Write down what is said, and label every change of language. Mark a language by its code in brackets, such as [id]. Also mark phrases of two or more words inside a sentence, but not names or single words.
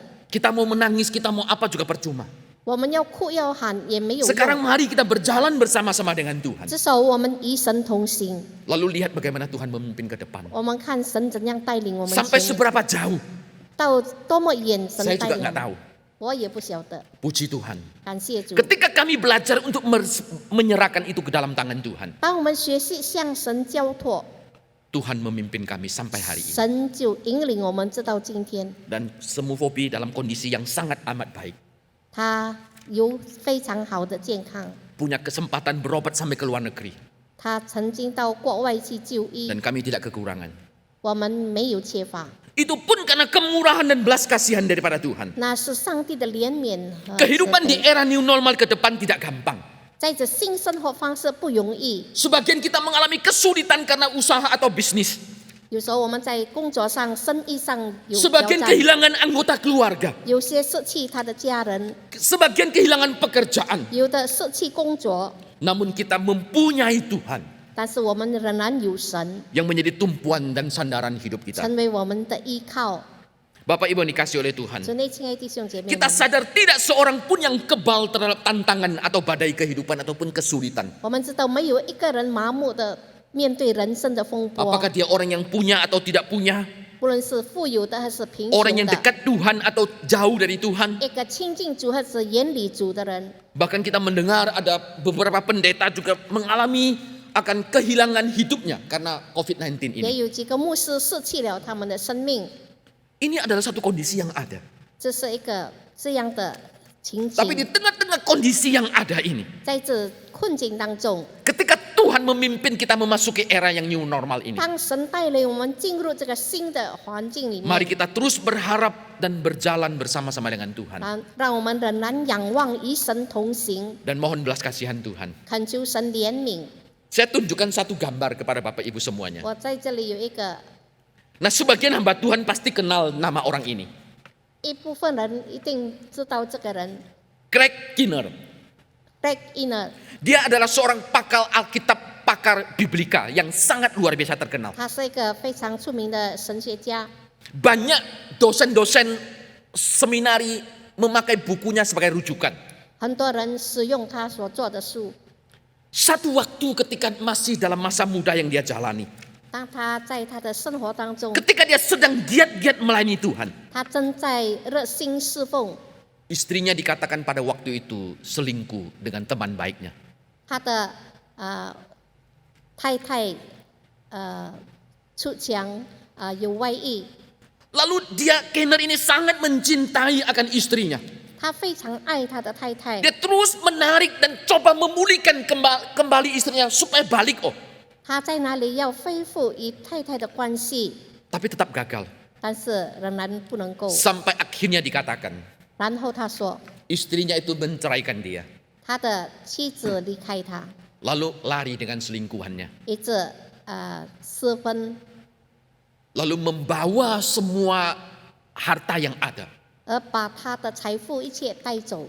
[id] Kita mau menangis, kita mau apa juga percuma. [zh] 我们要哭要喊也没有 [id] Sekarang [zh] 用， [id] mari kita berjalan bersama-sama dengan Tuhan. [zh] 至少我们与神同行。 [id] Lalu lihat bagaimana Tuhan memimpin ke depan. [zh] 我们看神怎样带领我们 [id] Sampai [zh] 前面， [id] seberapa jauh, [zh] 到多么远，神 [id] saya [zh] 带 [id] juga [zh] 领 [id] nggak [zh] 我 [id] tahu. [zh] 们，我也不晓得。 [id] Puji Tuhan. [zh] 感谢主。 [id] Ketika kami belajar untuk menyerahkan itu ke dalam tangan Tuhan, [zh] 当我们学习向神交托， [id] Tuhan memimpin kami sampai hari ini. [zh] 神就引领我们直到今天。 [id] Dan semufobi dalam kondisi yang sangat amat baik. [zh] 他有非常好的健康， [id] Punya kesempatan berobat sampai ke luar negeri. [zh] 他曾经到国外去就医， [id] Dan kami tidak kekurangan. [zh] 我们没有缺乏。 [id] Itu pun karena kemurahan dan belas kasihan daripada Tuhan. [zh] 那是上帝的怜悯和慈 [id] Kehidupan di [zh] 悲。 [id] era [en] new normal [id] ke depan tidak gampang. [zh] 在这新生活方式不容易， [id] Sebagian kita mengalami kesulitan karena usaha atau bisnis. [zh] 有时候我们在工作上、生意上有挑 [id] Sebagian [zh] 战， [id] kehilangan anggota keluarga. [zh] 有些失去他的家人， [id] Sebagian kehilangan pekerjaan. [zh] 有的失去工作， [id] Namun kita mempunyai Tuhan [zh] 但是我们仍然有神， [id] yang menjadi tumpuan dan sandaran hidup kita. [zh] 成为我们的依靠。 [id] Bapak Ibu yang dikasih oleh Tuhan. [zh] 主内亲爱的弟兄姐妹 [id] Kita [zh] 们， [id] sadar tidak seorang pun yang kebal terhadap tantangan atau badai kehidupan ataupun kesulitan. [zh] 我们知道没有一个人麻木的面对人生的风波， [id] Apakah dia orang yang punya atau tidak punya, [zh] 不论是富有的还是贫 [id] orang [zh] 穷 [id] yang [zh] 的， [id] dekat Tuhan atau jauh dari Tuhan. [zh] 一个亲近主还是远离主的人。 [id] Bahkan kita mendengar ada beberapa pendeta juga mengalami akan kehilangan hidupnya karena COVID-19 ini. [zh] 也有几个牧师失去了他们的生命， [id] Ini adalah satu kondisi yang ada. [zh] 这是一个这样的情 [id] Tapi di [zh] 景。 [id] tengah-tengah kondisi yang ada ini, [zh] 在这困境当中， [id] ketika Tuhan memimpin kita memasuki era yang [en] new normal [id] ini, [zh] 当神带领我们进入这个新的环境里 [id] mari [zh] 面， [id] kita terus berharap dan berjalan bersama-sama dengan Tuhan. [zh] 让我们仍然仰望与神同行， [id] Dan mohon belas kasihan Tuhan. [zh] 恳求神怜悯。 [id] Saya tunjukkan satu gambar kepada Bapak Ibu semuanya. [zh] 我在这里有一个， [id] Nah, sebagian hamba Tuhan pasti kenal nama orang ini. [zh] 一部分人一定知道这个人 [id] Craig Kinner. [zh] ，Greg Inner， [id] Dia adalah seorang pakar Alkitab, pakar Biblika yang sangat luar biasa terkenal. [zh] 他是一个非常出名的神学家。 [id] Banyak dosen-dosen seminari memakai bukunya sebagai rujukan. [zh] 很多人使用他所做的书。 [id] Satu waktu ketika masih dalam masa muda yang dia jalani, [zh] 当他在他的生活当中， [id] ketika dia sedang giat-giat melayani Tuhan, [zh] 他正在热心侍奉， [id] istrinya dikatakan pada waktu itu selingkuh dengan teman baiknya. [zh] 他的太太出墙有外遇， [id] Lalu dia Kenner ini sangat mencintai akan istrinya. [zh] 他非常爱他的太太， [id] Dia terus menarik dan coba memulihkan kembali istrinya supaya balik. [zh] 他在那里要恢复与太太的关系， [id] Tapi tetap gagal. [zh] 但是仍然不能够。 [id] Sampai akhirnya dikatakan [zh] 然后他说， [id] istrinya itu menceraikan dia. [zh] 他的妻子离开他， [id] Lalu lari dengan selingkuhannya. [zh] 一直私分， [id] lalu membawa semua harta yang ada. [zh] 而把他的财富一切带走。